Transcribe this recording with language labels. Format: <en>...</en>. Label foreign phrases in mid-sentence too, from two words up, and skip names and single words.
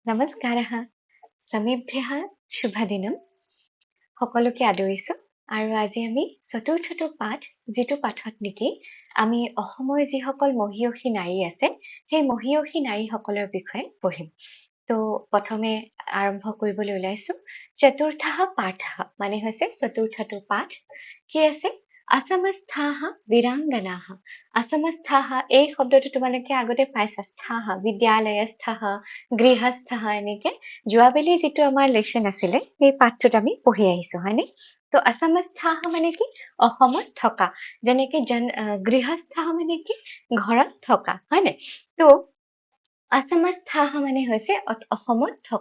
<sa>नमस्कारः समेभ्यः शुभदिनम</sa> <as>সকলোকে আদৰিছো আৰু আজি আমি চতুৰ্থটো পাঠ যিটো পাঠত নেকি আমি অসমৰ যিসকল মহিয়সী নাৰী আছে সেই মহিয়সী নাৰীসকলৰ বিষয়ে পঢ়িম তো প্ৰথমে আৰম্ভ কৰিবলৈ ওলাইছো</as> <sa>चतुर्थः पाठः</sa> <as>মানে হৈছে চতুৰ্থটো পাঠ কি আছে</as> <sa>असमस्थाः वीरांगनाः असमस्थाः</sa> <as>এই শব্দটো তোমালোকে আগতে পাইছা স্থাহ</as> <sa>विद्यालयस्थः गृहस्थः</sa> <as>এনেকে যোৱাবেলি যিটো আমাৰ লেসন আছিলে সেই পাঠটোত আমি পঢ়ি আহিছো হয়নে তো असमस्थाः মানে কি অসমত থকা যেনেকে গৃহস্থः মানে কি ঘৰত থকা হয়নে তো असमस्थाः মানে হৈছে অসমত</as>